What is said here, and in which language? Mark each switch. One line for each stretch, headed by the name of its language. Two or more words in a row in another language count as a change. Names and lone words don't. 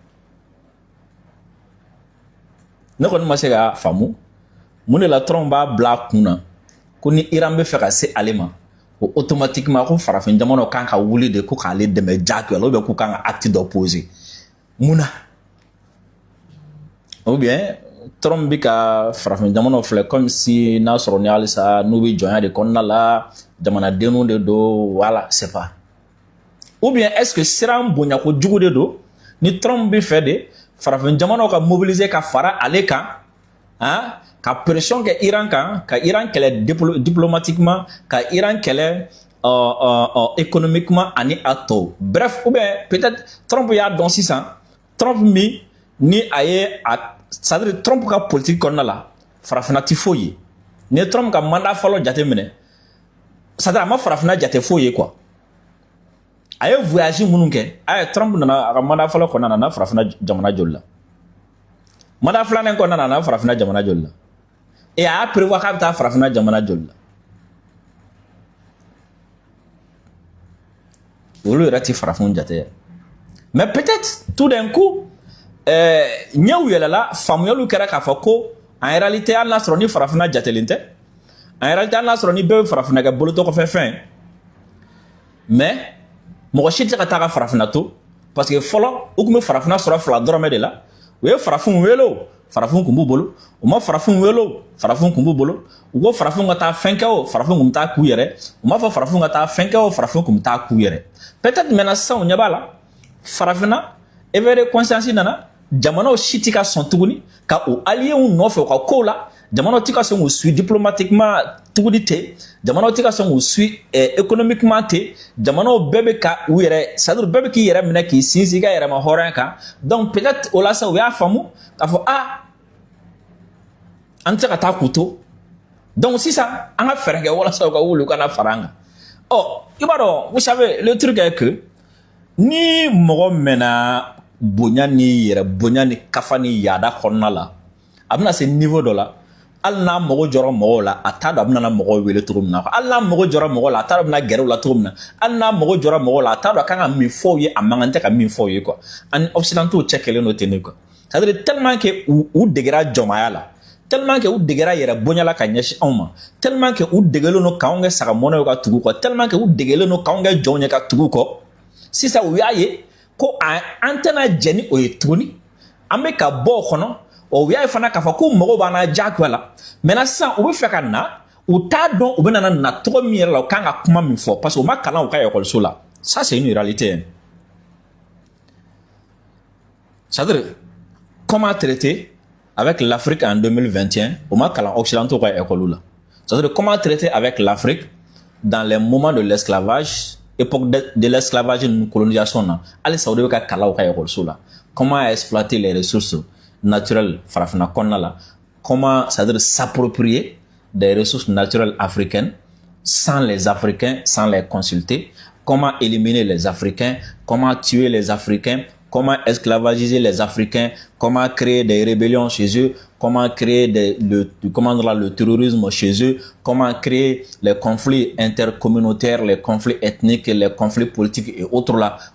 Bambara: ne kɔni ma se k'a faamu mun de la Trump b'a bila a kun na ko ni Iran bɛ fɛ ka se ale ma ko automatiquement ko farafin jamanaw kan ka wuli de ko k'ale dɛmɛ jagoya
French: ou bien
Bambara: k'u kan ka acte dɔ poser mun na
French: ou bien
Bambara: Trump bɛ ka farafin jamanaw filɛ
French: comme si
Bambara: n'a sɔrɔ ni halisa n'u bɛ jɔnya de kɔnɔna la jamanadenw de don
French: voilà c'est pas ou bien est ce que
Bambara: siran bonya ko jugu de don ni Trump bɛ fɛ de farafin jamanaw ka mobiliser ka fara ale kan ka pression kɛ Iran kan ka Iran kɛlɛ diplomatiquement ka Iran kɛlɛ économiquement ani a tɔw
French: bref ou bien peut-être
Bambara: Trump y'a dɔn sisan Trump min ni a ye
French: c'est-à-dire
Bambara: Trump ka politique kɔnɔna la farafinna tɛ foyi ye ni ye Trump ka mandat fɔlɔ jate minɛ
French: c'est-à-dire
Bambara: a ma farafinna jate foyi ye quoi a ye voyage minnu kɛ Trump nana a ka mandat fɔlɔ kɔnɔna na n'a farafinna jamana joli la mandat filanan kɔnɔna na n'a farafinna jamana joli la et a y'a prévoir k'a bɛ taa farafinna jamana joli la olu yɛrɛ tɛ farafinw jate yɛrɛ
French: mais peut-être tout d'un coup
Bambara: ɲɛw yɛlɛla faamuyaliw kɛra k'a fɔ ko
French: en réalité
Bambara: hali n'a sɔrɔ ni farafinna jatelen tɛ
French: en réalité
Bambara: hali n'a sɔrɔ ni bɛɛ bɛ farafinna kɛ bolotɔkɔfɛ fɛn mais mɔgɔ si tɛ ka taa ka farafinna to
French: parce que
Bambara: fɔlɔ u tun bɛ farafinna sɔrɔ fila dɔrɔmɛ de la u ye farafinw wele o farafin kun b'u bolo u ma farafin wele o farafin kun b'u bolo u ko farafin ka taa fɛn kɛ o farafin kun bɛ taa k'u yɛrɛ u m'a fɔ farafin ka taa fɛn kɛ o farafin kun bɛ taa k'u yɛrɛ
French: peut-être maintenant
Bambara: sisan u ɲɛ b'a la farafinna
French: éveil de conscience
Bambara: nana jamanaw si tɛ ka sɔn tuguni ka o alliés nɔfɛ u ka kow la jamanaw tɛ ka sɔn k'u suit diplomatiquement tuguni ten jamanaw tɛ ka sɔn k'u suit économiquement ten jamanaw bɛɛ bɛ ka u yɛrɛ
French: c'est-à-dire
Bambara: bɛɛ bɛ k'i yɛrɛ minɛ k'i sinsin i ka yɛrɛma hɔrɔnya kan
French: donc peut-être
Bambara: o la sa u y'a faamu k'a fɔ an tɛ se ka taa k'u to donc sisan an ka fɛɛrɛ kɛ walasa u ka wuli u kana fara an kan i b'a dɔn vous
French: savez le truc est que
Bambara: ni mɔgɔ mɛnna bonya ni yɛrɛ bonya ni kafa ni yaada kɔnɔna la a bɛna se niveau dɔ la hali n'a mago jɔra mɔgɔw la a t'a dɔn a bɛna mɔgɔw wele cogo min na hali n'a mago jɔra mɔgɔw la a t'a dɔn a bɛna gɛrɛ u la cogo min na hali n'a mago jɔra mɔgɔw la a t'a dɔn a kan ka min fɔ u ye a man kan tɛ ka min fɔ u ye quoi ani occidentaux cɛ kɛlen don ten de
French: quoi c'est à dire tellement que
Bambara: u degera jɔnmaya la
French: tellement que
Bambara: u degera yɛrɛ bonya la ka ɲɛsin anw ma
French: tellement que
Bambara: u degelen don k'anw kɛ sagamɔnɛw ka tugu kɔ
French: tellement que
Bambara: u degelen don k'anw kɛ jɔnw ye ka tugu kɔ sisan u y'a ye ko an tɛna jɛ ni o ye tuguni an bɛ ka bɔ o kɔnɔ o y'a ye fana k'a fɔ ko mɔgɔw b'an na diyagoya la maintenant sisan u bɛ fɛ ka na u t'a dɔn u bɛ na tɔgɔ min yɛrɛ la u kan ka kuma min fɔ
French: parce que
Bambara: u ma kalan u ka ekɔliso la
French: ça c'est une réalité c'est-à-dire comment traiter avec l'Afrique en 2021
Bambara: u ma kalan occidentaux ka ekɔliw la
French: c'est-à-dire comment traiter avec l'Afrique dans les moments de l'esclavage époque de l'esclavage et colonisation
Bambara: na halisa o de bɛ ka kalan u ka ekɔliso la
French: comment exploiter les ressources naturelles
Bambara: farafina kɔnɔna la
French: comment c'est-à-dire s'approprier des ressources naturelles africaines sans les Africains, sans les consulter, comment éliminer les Africains, comment tuer les Africains, comment esclavagiser les Africains, comment créer des rébellions chez eux, comment créer le terrorisme chez eux, comment créer les conflits intercommunautaires, les conflits ethniques, les conflits politiques et autres là.